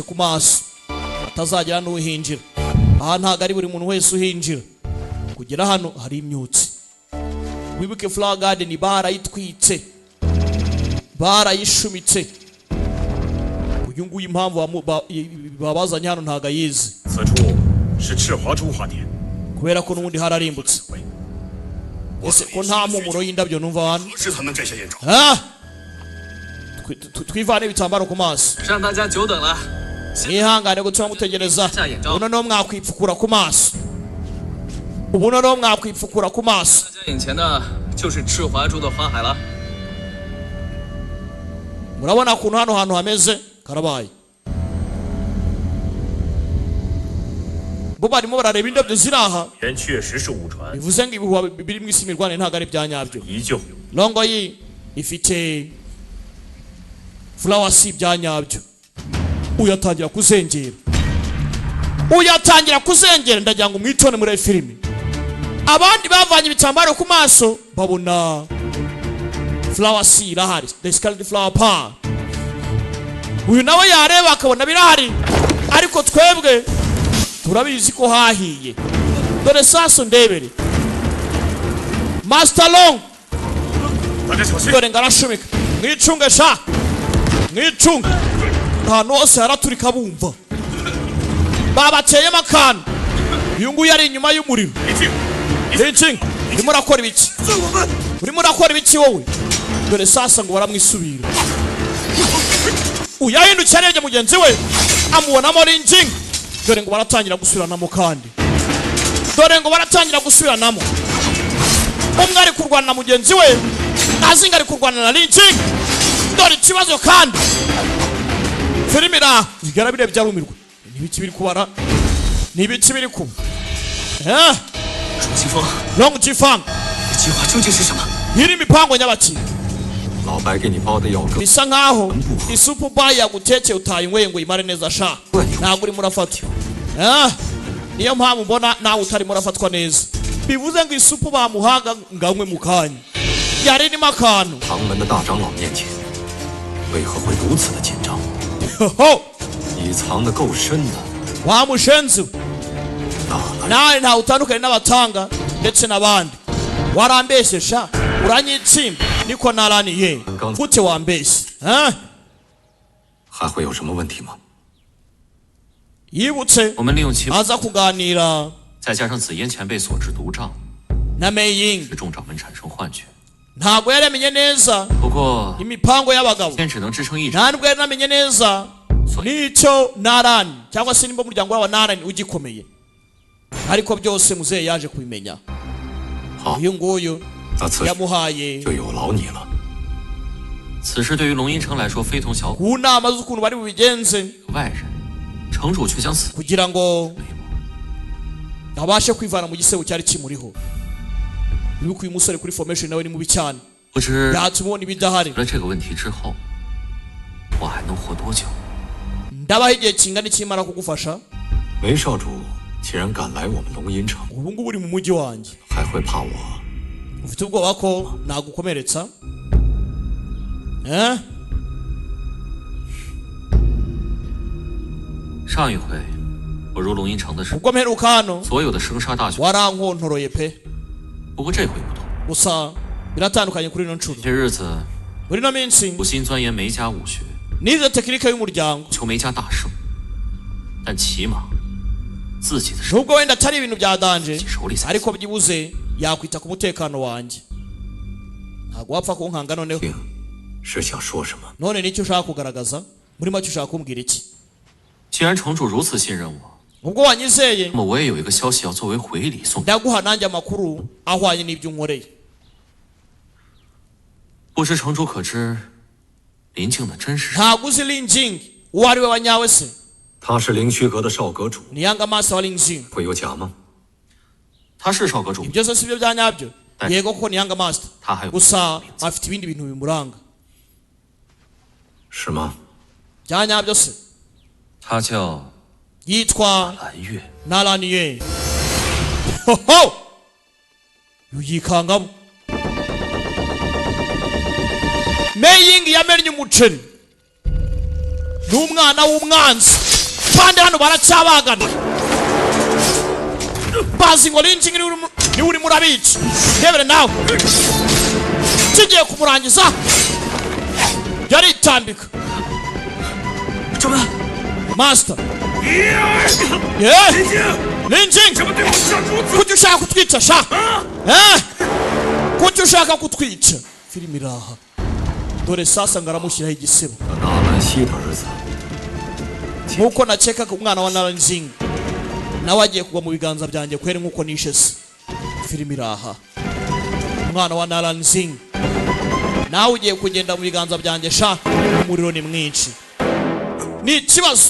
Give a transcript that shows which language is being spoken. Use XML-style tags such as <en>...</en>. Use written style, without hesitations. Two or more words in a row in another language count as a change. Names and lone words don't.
<rw>ku maso atazagira n'uhinjira aha ntago ari buri muntu wese uhinjira kugera hano hari imyutsi wibuke</rw> <en>flower garden</en> <rw>barayitwitse barayishumitse uyu nguyu impamvu babazanye hano ntago ayizi</rw> <zh>此处是赤华珠花店，</zh> <rw>kubera ko n'ubundi hararimbutse ese ko nta mpumuro y'indabyo numva hano</rw> <zh>何时才能摘下眼罩？</zh> <rw>twivane ibitambaro ku maso</rw> <zh>让大家久等了。</zh> <rw>mwihangane gutuma mutegereza ubu noneho mwakwipfukura ku maso ubu noneho mwakwipfukura ku maso</rw> <zh>大家眼前的就是赤华珠的花海了。</zh> <rw>murabona ukuntu hano hantu hameze karabaye bo barimo barareba indabyo ziri aha</rw> <zh>人确实是误传，</zh> <rw>bivuze ngo ibihuha biri mu isi mirwane ntabwo ari ibya nyabyo</rw> <zh>依旧</zh> <rw>longo yi ifite flower si ibya nyabyo uyatangira kuzengera ndagira ngo mwitone muri filime abandi bavanye ibitambaro ku maso babona flower si irahari</rw> <en>the scarlet flower pan</en> <rw>uyu nawe yareba akabona birahari ariko twebwe turabizi ko hahiye dore saso ndebere master long</rw> <zh>大家小心！</zh> <rw>dore ngarashumika mwicunge sha mwicunge ahantu hose haraturika bumva babateyemo akantu uyu nguyu ari inyuma y'umuriro</rw> <zh>林静，</zh> <rw>Linching urimo urakora ibiki urimo urakora ibiki wowe dore sasa ngo baramwisubira uyahindukiye arebye mugenzi we amubonamo Linching dore ngo baratangira gusubiranamo kandi dore ngo baratangira gusubiranamo umwe ari kurwana na mugenzi we nazinga ari kurwana na Linching dore ikibazo kandi filime iraha bigara birebye byarumirwa n'ibiki biri kubara n'ibiki biri kuba</rw> <zh>楚清风，</zh> <rw>Long Jifang</rw> <zh>计划究竟是什么？</zh> <rw>iri mipango nyabaki</rw> <zh>老白给你包的药更</zh> <rw>bisa nkaho isupu bar yagutekeye utayinyweye ngo imare neza sha ntabwo urimo urafatwa niyo mpamvu mbona nawe utarimo urafatwa neza bivuze ngo isupu bamuhaga nganywe mu kanya yari irimo akantu</rw> <zh>唐门的大长老面前，为何会如此的紧张？ ho 你藏得够深的。</zh> <rw>wa mushenzi nawe ntawe utandukanye n'abatanga ndetse n'abandi warambeshye sha uranyitsimba niko naraniye gute wambeshye</rw> <zh>还会有什么问题吗？</zh> <rw>yibutse</rw> <zh>我们利用其</zh> <rw>aza kuganira</rw> <zh>再加上紫嫣前辈所制毒账，</zh> <rw>na Meiying</rw> <zh>使众掌门产生幻觉。</zh> <rw>ntabwo yari amenye neza</rw> <zh>不过</zh> <rw>imipango y'abagabo</rw> <zh>天只能支撑一场，</zh> <rw>nta nubwo yari amenye neza n'icyo Narani cyangwa se nimba umuryango w'aba Narani ugikomeye ariko byose muzehe yaje kubimenya uyu nguyu yamuhaye</rw> <zh>就有劳你了。此事对于龙吟城来说非同小可。</zh> <rw>ku nama z'ukuntu bari bubigenze</rw> <zh>外人，城主却将死</zh> <rw>kugira ngo abashe kwivana mu gisebo cyari kimuriho. Nibuka uyu musore kuri formation nawe ni mubi cyane.</rw> <zh>不知</zh> <rw>yatumubona ibidahari.</rw> <zh>了这个问题之后，我还能活多久？</zh> <rw>ndabaho igihe kingana ikimara kugufasha.</rw> <zh>梅少主既然敢来我们龙吟城，</zh> <rw>ubu ngubu uri mu mujyi wanjye.</rw> <zh>还会怕我？</zh> <rw>ufite ubwoba ko nagukomeretsa?</rw> <zh>上一回我入龙吟城的时候，</zh> <rw>ubwo mperuka hano</rw> <zh>所有的生杀大权</zh> <rw>warankontoroye pe.</rw> <zh>不过这回不同，</zh> <rw>gusa biratandukanye kuri ino nshuro.</rw> <zh>这日子</zh> <rw>muri ino minsi</rw> <zh>苦心钻研梅家武学，</zh> <rw>nize tekinike y'umuryango</rw> <zh>求梅家大胜，但起码自己的生</zh> <rw>nubwo wenda atari ibintu bya danje</rw> <zh>手里才</zh> <rw>ariko byibuze yakwita ku mutekano wanjye. ntabwo wapfa kunkanga noneho.</rw> <zh>是想说什么？</zh> <rw>none nicyo ushaka kugaragaza? muri make ushaka kumbwira iki?</rw> <zh>既然城主如此信任我，</zh> <rw>ubwo wanyizeye</rw> <zh>那么我也有一个消息要作为回礼送。</zh> <rw>ndaguha nanjye amakuru ahwanye n'ibyo unkoreye.</rw> <zh>不知城主可知林静的真实？</zh> <rw>ntabwo uzi Lin Jing uwo ari we wa nyawe se?</rw> <zh>他是灵虚阁的少阁主，</zh> <rw>ni Yanga Master wa Lin Jing.</rw> <zh>会有假吗？他是少阁主，</zh> <rw>ibyo se si byo bya nyabyo? yego kuko ni Yanga Master,</rw> <zh>他还有</zh> <rw>gusa afite ibindi bintu bimuranga.</rw> <zh>是吗？</zh> <rw>bya nyabyo se?</rw> <zh>他叫</zh> <rw>yitwa</rw> <zh>蓝月。</zh> <rw>Naraniye. Hoho! yikangamo. Meiying yamennye umuceri. N'umwana w'umwanzi. Kandi hano baracyabagana. Bazi ngo Lin Jing ni uri murabica. Ndebere nawe. Kigiye kumurangiza. Yaritambika. Master. Lin Jing. Kuki ushaka kutwica sha? Kuki ushaka kutwica? Filimi iraha. Dore sasa ngaramushyiraho igisebo.</rw> <zh>纳兰熙的儿子，</zh> <rw>Nkuko nakekaga umwana wa Narani Jing nawe agiye kugwa mu biganza byanjye kweri nkuko nishe se. Filimi iraha. Umwana wa Narani Jing nawe ugiye kugenda mu biganza byanjye sha. Umuriro ni mwinshi. Ni ikibazo.</rw>